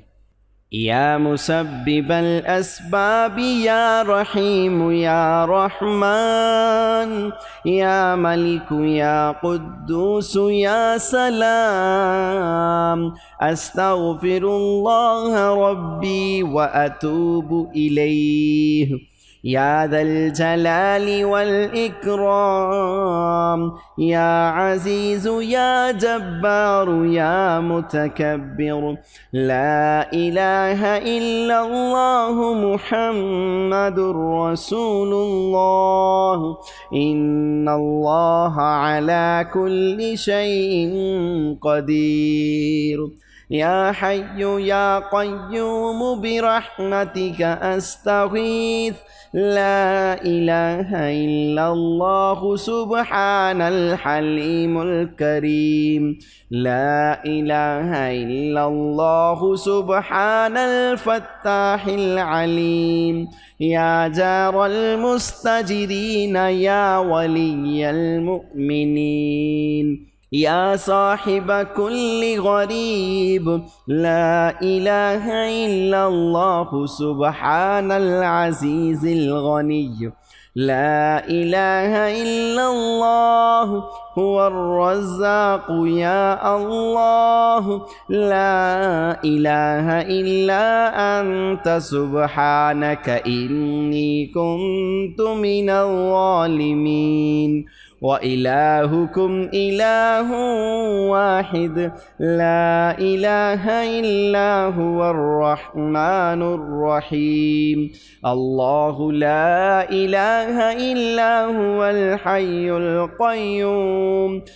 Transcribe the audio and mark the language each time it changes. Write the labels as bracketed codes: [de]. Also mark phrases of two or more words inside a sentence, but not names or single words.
[ar] يا مسبب الأسباب يا رحيم يا رحمن يا ملك يا قدوس يا سلام أستغفر الله ربي وأتوب إليه يا ذا الجلال والإكرام يا عزيز يا جبار يا متكبر لا إله إلا الله محمد رسول الله إن الله على كل شيء قدير يا حي يا قيوم برحمتك أستغيث لا إله إلا الله سبحان الحليم الكريم لا إله إلا الله سبحان الفتاح العليم يا جار المستجيرين يا ولي المؤمنين يا صاحب كل غريب لا إله إلا الله سبحان العزيز الغني لا إله إلا الله هو الرزاق يا الله لا إله إلا أنت سبحانك إني كنت من الظالمين وإلهكم إله واحد لا إله إلا هو الرحمن الرحيم الله لا إله إلا هو الحي القيوم